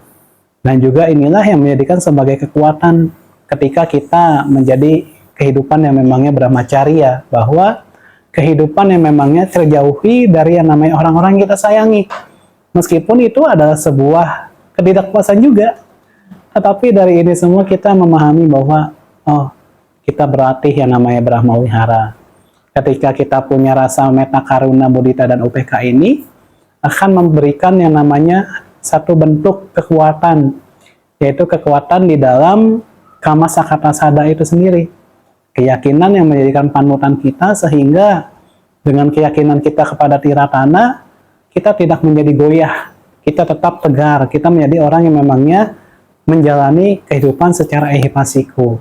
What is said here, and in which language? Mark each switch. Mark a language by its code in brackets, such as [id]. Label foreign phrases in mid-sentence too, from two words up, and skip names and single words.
[id] Dan juga inilah yang menjadikan sebagai kekuatan ketika kita menjadi kehidupan yang memangnya brahmacarya, bahwa kehidupan yang memangnya terjauhi dari yang namanya orang-orang yang kita sayangi. Meskipun itu adalah sebuah ketidakpuasan juga, tetapi dari ini semua kita memahami bahwa oh, kita berlatih yang namanya Brahma Wihara. Ketika kita punya rasa metta, karuna, mudita, dan UPK ini akan memberikan yang namanya satu bentuk kekuatan, yaitu kekuatan di dalam kama sakata sada itu sendiri. Keyakinan yang menjadikan panutan kita, sehingga dengan keyakinan kita kepada Tiratana, kita tidak menjadi goyah, kita tetap tegar, kita menjadi orang yang memangnya menjalani kehidupan secara ehipasiko.